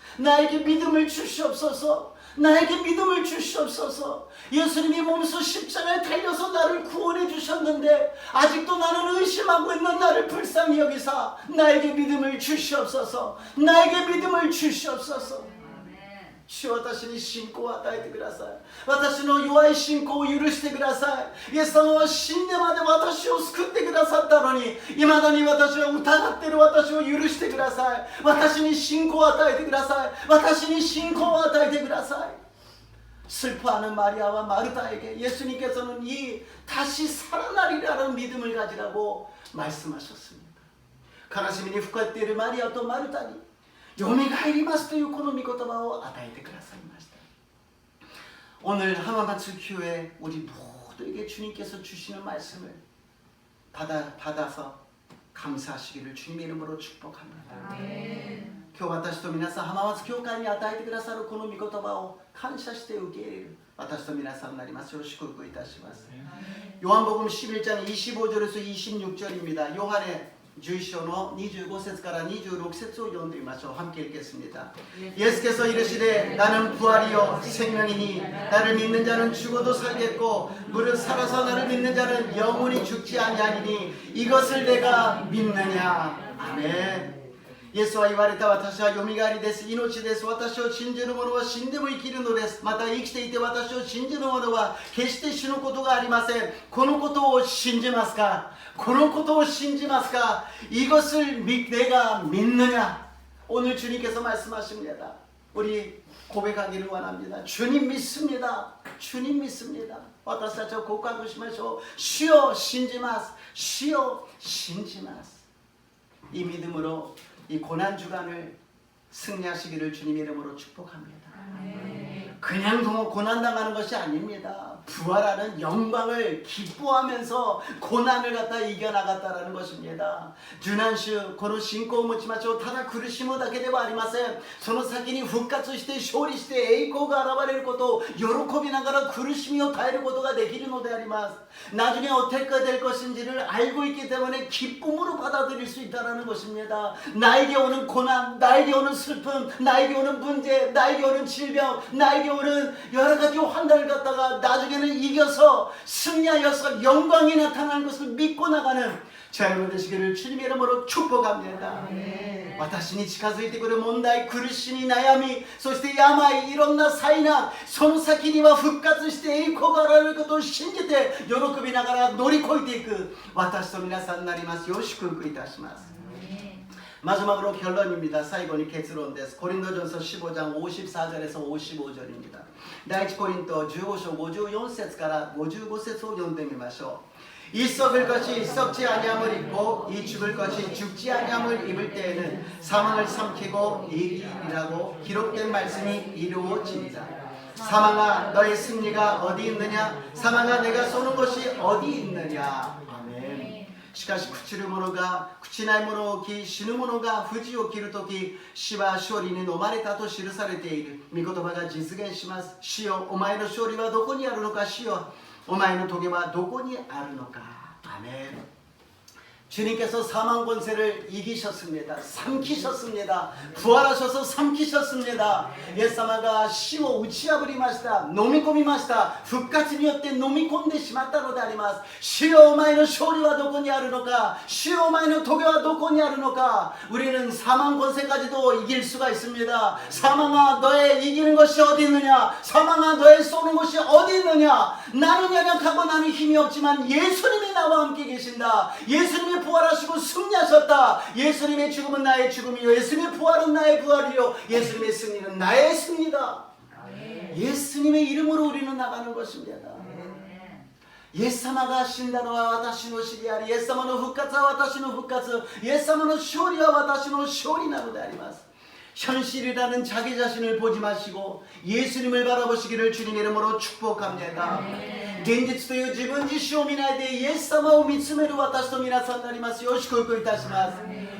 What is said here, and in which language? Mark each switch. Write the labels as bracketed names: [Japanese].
[Korean] 나에게 믿음을 주시옵소서. 나에게 믿음을 주시옵소서. 예수님이 몸소 십자가에 달려서 나를 구원해 주셨는데 아직도 나는 의심하고 있는 나를 불쌍히 여기사 나에게 믿음을 주시옵소서. 나에게 믿음을 주시옵소서. [Japanese] 主は私に信仰を与えてください。私の弱い信仰を許してください。イエス様は死んでまで私を救ってくださったのに、未だに私は疑っている私を許してください。私に信仰を与えてください。私に信仰を与えてください。 [Korean] 슬퍼하는 마리아와 마르다에게 예수님께서는 이 다시 살아나리라는 믿음을 가지라고 말씀하셨습니다. [Japanese] 가나시민이 후카테르 마리아 또 마르다니 요미가에리마스というこの御言葉を与えてくださいました. [Korean] 오늘 하마마츠 교회 우리 모두에게 주님께서 주시는 말씀을 받아서 감사하시기를 주님의 이름으로 축복합니다. 아멘. [Japanese] 今日私と皆さん浜松教会に与えてくださるこの御言葉を感謝して受け入れる私と皆さんになりますよう祝福いたします。 [Korean] 요한복음 11장 25절에서 26절입니다. [Japanese] 요한의 11章の 25節から 26節を読んでみましょう。 [Korean] 함께 읽겠습니다. 예수께서 이르시되 나는 부활이요 생명이니 나를 믿는 자는 죽어도 살겠고 무릇 살아서 나를 믿는 자는 영원히 죽지 아니하리니 이것을 내가 믿느냐. [Japanese] 아멘. イエスは言われた。私はよみがえりです。命です。私を信じる者は死んでも生きるのです。また生きていて私を信じる者は決して死ぬことがありません。このことを信じますか？このことを信じますか？ [Korean] 이것을 내가 믿느냐? 오늘 주님께서 말씀하십니다. 우리 고백하기를 원합니다. 주님 믿습니다. 주님 믿습니다. [Japanese] 私たちを告白しましょう。主を信じます。主を信じます。 [Korean] 이 믿음으로 이 고난 주간을 승리하시기를 주님의 이름으로 축복합니다. 그냥 고난 당하는 것이 아닙니다. 부활하는 영광을 기뻐하면서 고난을 갖다 이겨나갔다라는 것입니다. [Japanese] 주난슈この信仰を持ちましょう。ただ苦しむだけではありません。その先に復活して勝利して栄光が現れることを喜びながら苦しみを耐えることができるのであります。 [Korean] 나중에 어떻게 될 것인지를 알고 있기 때문에 기쁨으로 받아들일 수 있다는 것입니다. 나에게 오는 고난, 나에게 오는 슬픔, 나에게 오는 문제, 나에게 오는 질병, 나에게 오는 여러 가지 환난을 갖다가 나중에는 이겨서 승리하여서 영광이 나타나는 것을 믿고 나가는 자 여러분 되시기를 주님의 이름으로 축복합니다. [Japanese] 私に近づいてくる問題、苦しみ、悩み、そして病、いろんな災難、その先には復活して栄光が現れることを信じて喜びながら乗り越えていく私と皆さんになりますよう祝福いたします。 [Korean] 마지막으로 결론입니다. [Japanese] 사이고니 결론です. [Korean] 고린도전서 15장 54절에서 55절입니다. [Japanese] 다이치 고린도 15장 54節から 55節を読んでみましょう. [Korean] 이 썩을 것이 썩지 아니함을 입고 이 죽을 것이 죽지 아니함을 입을 때에는 사망을 삼키고 이기리라고 기록된 말씀이 이루어집니다. 사망아 너의 승리가 어디 있느냐? 사망아 내가 쏘는 것이 어디 있느냐? 아멘. [Japanese] しかし朽ちる者が朽ちない者を着死ぬ者が藤を切るとき死は勝利に飲まれたと記されている。御言葉が実現します。主よお前の勝利はどこにあるのか。主よお前の棘はどこにあるのか。アメン。 [Korean] 주님께서 사망 권세를 이기셨습니다. 삼키셨습니다. 부활하셔서 삼키셨습니다. [Japanese] イエス様が死を打ち破りました。飲み込みました。復活によって飲み込んでしまったのであります。主よ、お前の勝利はどこにあるのか。主よ、お前の棘はどこにあるのか。 [Korean] 우리는 사망 권세까지도 이길 수가 있습니다. 사망아, 너의 이기는 것이 어디 있느냐. 사망아, 너의 쏘는 것이 어디 있느냐. 나는 연약하고 나는 힘이 없지만 예수님이 나와 함께 계신다. 예수님이 부활하시고 승리하셨다. 예수님의 죽음은 나의 죽음이요, 예수님의 부활은 나의 부활이요, 예수님의 승리는 나의 승리다. 예수님의 이름으로 우리는 나가는 것입니다. [Japanese] イエス様が死んだのは私の死であり、イエス様の復活は私の復活、イエス様の勝利は私の勝利なのであります。 [Korean] 현실이라는 자기 자신을 보지 마시고 예수님을 바라보시기를 주님 이름으로 축복합니다. [Japanese] 現実という自分自身を見ないでイエス様を見つめる私と皆さんになりますよう祝福いたします。